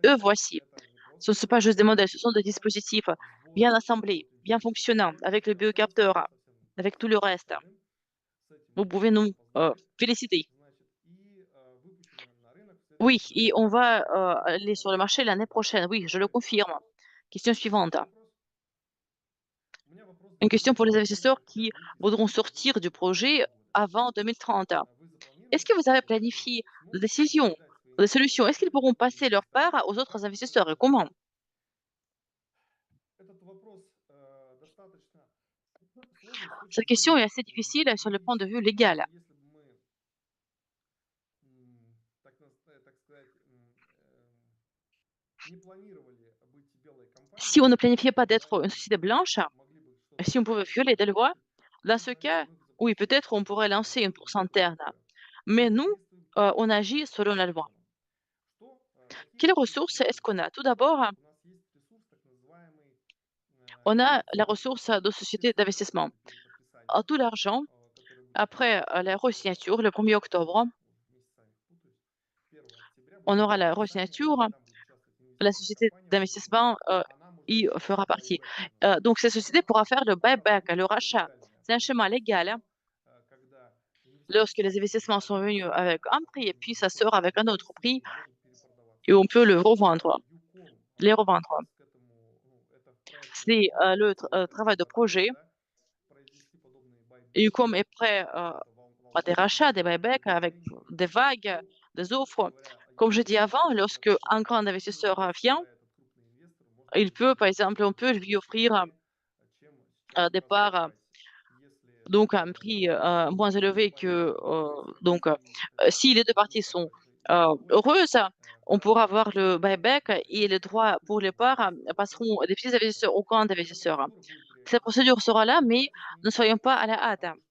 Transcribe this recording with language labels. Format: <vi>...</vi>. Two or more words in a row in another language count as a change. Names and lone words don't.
<fr>Eux,</fr> <ru>они.</ru> <fr>voici.</fr> <ru>Это не</ru> <fr>Ce ne</fr> <ru>просто</ru> <fr>sont pas</fr> <ru>модели,</ru> <fr>juste des modèles, ce sont des</fr> <ru>это</ru> <fr>dispositifs</fr> <ru>сбор</ru> <fr>bien assemblés, bien</fr> <ru>работающих</ru> <fr>fonctionnants,</fr> <ru>систем.</ru> <fr>avec le</fr> <ru>Совсем скоро,</ru> <fr>biocapteur,</fr> <ru>совсем</ru> <fr>avec tout le</fr> <ru>с</ru> <fr>reste.</fr> <ru>остальным. С этим</ru> <fr>Vous</fr> <ru>мы</ru> <fr>pouvez</fr> <ru>можем вас</ru> <fr>nous</fr> <ru>поздравить.</ru> <fr>féliciter.</fr> <ru>Значит, и выпущены на рынок в</ru> <fr>Oui,</fr> <ru>следующем</ru> <fr>et</fr> <ru>году.</ru> <fr>on va aller sur le</fr> <ru>Здорово.</ru> <fr>marché l'année prochaine. Oui, je le</fr> <ru>Поздравляю.</ru> <fr>confirme. Question suivante.</fr> <ru>Следующий вопрос. У меня вопрос</ru> <fr>Une</fr> <ru>для</ru> <fr>question pour les</fr> <ru>инвесторов, которые</ru> <fr>investisseurs</fr> <ru>хотят</ru> <fr>qui</fr> <ru>выйти из</ru> <fr>voudront</fr> <ru>проекта до</ru> <fr>sortir du</fr> <ru>2030</ru> <fr>projet</fr> <ru>года.</ru> <fr>avant 2030.</fr> <ru>Вы</ru> <fr>Est-ce</fr> <ru>запланировали</ru> <fr>que vous avez</fr> <ru>такое</ru> <fr>planifié</fr> <ru>решение?</ru> <fr>des</fr> <ru>Сможете ли вы</ru> <fr>décisions,</fr> <ru>передать свои</ru> <fr>des solutions? Est-ce qu'ils</fr> <ru>инвестиционные</ru> <fr>pourront</fr> <ru>другим</ru> <fr>passer leur</fr> <ru>инвесторам?</ru> <fr>part aux autres</fr> <ru>Как это</ru> <fr>investisseurs et comment?</fr> <ru>произойдет? Этот вопрос достаточно сложный с точки</ru> <fr>Cette question est</fr> <ru>зрения</ru> <fr>assez difficile sur le point de vue</fr> <ru>юридической, потому</ru> <fr>légal.</fr> <ru>что если бы мы, так сказать, не планировали быть белой</ru> <fr>Si</fr> <ru>компанией,</ru> <fr>on ne planifiait pas</fr> <ru>да,</ru> <fr>d'être une</fr> <ru>и</ru> <fr>société blanche,</fr> <ru>могли бы что-то</ru> <fr>si on pouvait</fr> <ru>сделать</ru> <fr>violer des lois, dans</fr> <ru>мы бы,</ru> <fr>ce cas,</fr> <ru>наверное,</ru> <fr>oui,</fr> <ru>запустили</ru> <fr>peut-être on pourrait lancer une bourse</fr> <ru>другое</ru> <fr>interne.</fr> <ru>проекты.</ru> <fr>Mais</fr> <ru>Мы</ru> <fr>nous,</fr> <ru>задействуем иные</ru> <fr>on agit</fr> <ru>ресурсы</ru> <fr>selon</fr> <ru>по</ru> <fr>la loi.</fr> <ru>законам. Какие</ru> <fr>Quelles</fr> <ru>ресурсы</ru> <fr>ressources</fr> <ru>у нас</ru> <fr>est-ce</fr> <ru>есть?</ru> <fr>qu'on a? Tout d'abord,</fr> <ru>У нас есть ресурс, так называемый</ru> <fr>on a la</fr> <ru>инвестиционный</ru> <fr>ressource</fr> <ru>капитал.</ru> <fr>de</fr> <ru>Все</ru> <fr>société d'investissement.</fr> <ru>средства перед подписанием,</ru> <fr>Tout l'argent,</fr> <ru>которые были</ru> <fr>après</fr> <ru>подписаны</ru> <fr>la resignature, le 1er</fr> <ru>сейчас,</ru> <fr>octobre,</fr> <ru>месяца их путаюсь, 1 октября</ru> <fr>on</fr> <ru>будет</ru> <fr>aura la</fr> <ru>подписание,</ru> <fr>resignature,</fr> <ru>там будет участвовать</ru> <fr>la</fr> <ru>инвестиционная</ru> <fr>société</fr> <ru>компания определенная,</ru> <fr>d'investissement</fr> <ru>она может</ru> <fr>y</fr> <ru>сделать</ru> <fr>fera partie.</fr> <ru>байбек, так называемый.</ru> <fr>Donc, cette société</fr> <ru>Это</ru> <fr>pourra faire le buyback,</fr> <ru>процедура</ru> <fr>le rachat.</fr> <ru>легальная</ru> <fr>C'est un schéma</fr> <ru>абсолютно</ru> <fr>légal</fr> <ru>система, когда</ru> <fr>lorsque</fr> <ru>инвестиции</ru> <fr>les investissements sont venus avec un prix et puis</fr> <ru>определенные</ru> <fr>ça sort</fr> <ru>сроки</ru> <fr>avec un autre</fr> <ru>подписаны</ru> <fr>prix</fr> <ru>и могут перепродаваться.</ru> <fr>et on peut le</fr> <ru>Это</ru> <fr>revendre,</fr> <ru>ЮКОН</ru> <fr>les</fr> <ru>как</ru> <fr>revendre.</fr> <ru>раз к этому, это проектный</ru> <fr>C'est</fr> <ru>ЮКОН,</ru> <fr>le</fr> <ru>целый</ru> <fr>travail de</fr> <ru>процесс,</ru> <fr>projet</fr> <ru>да,</ru> <fr>et comme après, à des rachats, des buybacks</fr> <ru>какое-то</ru> <fr>avec</fr> <ru>ограничивание.</ru> <fr>des vagues, des offres. Comme je dis avant, lorsque un grand investisseur, vient,</fr> <ru>когда этот крупный инвестор может</ru> <fr>il peut, par</fr> <ru>предложить</ru> <fr>exemple, on peut lui offrir,</fr> <ru>быстрее, чем сейчас</ru> <fr>des</fr> <ru>указанный</ru> <fr>parts,</fr> <ru>прайс. Если</ru> <fr>donc à un prix, moins élevé que, donc, si les 2 parties sont, heureuses, on pourra avoir le buyback et les droits pour les parts, passeront des petits investisseurs aux grands investisseurs. Cette procédure sera là, mais ne soyons pas à la hâte.</fr>